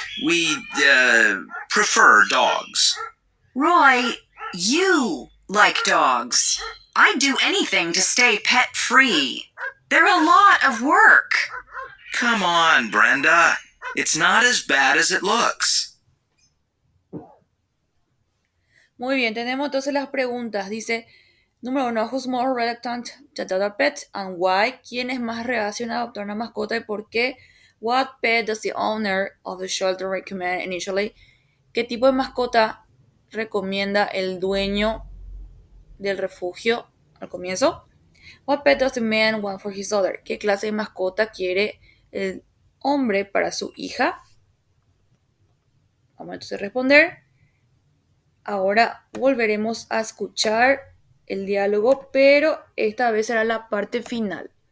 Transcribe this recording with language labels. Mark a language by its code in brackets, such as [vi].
[en] We, prefer dogs. Roy, you like dogs. I'd do anything to stay pet free. They're a lot of work. Come on, Brenda. It's not as bad as it looks. [es] Muy bien, tenemos entonces las preguntas. Dice, número uno, [en] who's more reluctant to adopt a pet and why? [es] ¿Quién es más reacio a adoptar una mascota y por qué? [en] What pet does the owner of the shelter recommend initially? [es] ¿Qué tipo de mascota recomienda el dueño del refugio al comienzo? [en] What pet does the man want for his daughter? [es] ¿Qué clase de mascota quiere el hombre para su hija? Vamos entonces a responder. Ahora volveremos a escuchar el diálogo, pero esta vez será la parte final.